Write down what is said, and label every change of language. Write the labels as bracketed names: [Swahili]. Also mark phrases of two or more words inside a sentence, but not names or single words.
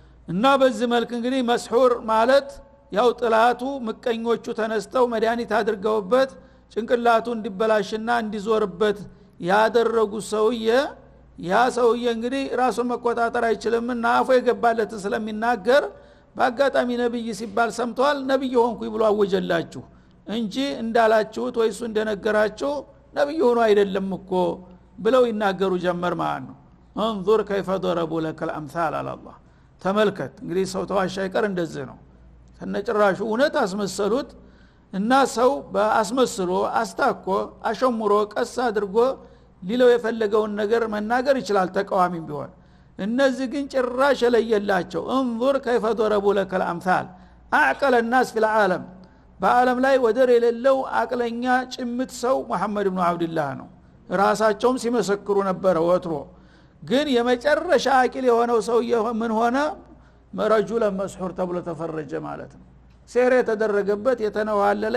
[Amharic] እና በዚህ መልክ እንግዲህ መስሁር ማለት ያው ጥላቱ ምቀኞቹ ተነስተው መድኃኒት አድርገውበት ጭንቅላቱ እንዲበላሽና እንዲዞርበት ያደረጉ ሰውዬ ያ ሰውዬ እንግዲህ ራሱን መቆጣጠር አይችልምና አፉ የገባለትን ስለሚናገር በአጋጣሚ ነብይ ሲባል ሰምቷል ነብይ ሆንኩኝ ብሎ አወጀላችሁ እንጂ እንዳላችሁት ወይሱ እንደነገራችሁ ነብይ ሆኖ አይደለም እኮ ብለው ይናገሩ ጀመር ማለት ነው። [Arabic] انظر كيف ضربوا لك الامثال على [Amharic] الله ተመልከት እንግዲህ ሰው ተዋሻ ይቀር እንደዚህ ነው ተነጭራሹ እውነት አስመሰሉት እና ሰው በአስመስሎ አስታኮ አሸሙሮ ቀስ አድርጎ ሊለው የፈለገውን ነገር መናገር ይችላል ተቃዋሚም ቢሆን እነዚህ ግን ጭራሽ ለየላቸው [Arabic] انظر كيف ضربوا لك الامثال اعقل الناس في العالم [Amharic] በአለም ላይ ወደር የሌለው አቅለኛ ጭምት ሰው መሐመድ ኢብኑ አብዱላህ ነው ራሳቸውም ሲመሰክሩ ነበር ወትሮ ግን የመጨረሻ አቂል የሆነው ሰው ምን ሆነ [Arabic] رجلا مسحورا [Amharic] ተብሎ ተፈረጀ ማለት ነው ሲህር የተደረገበት የተነዋለለ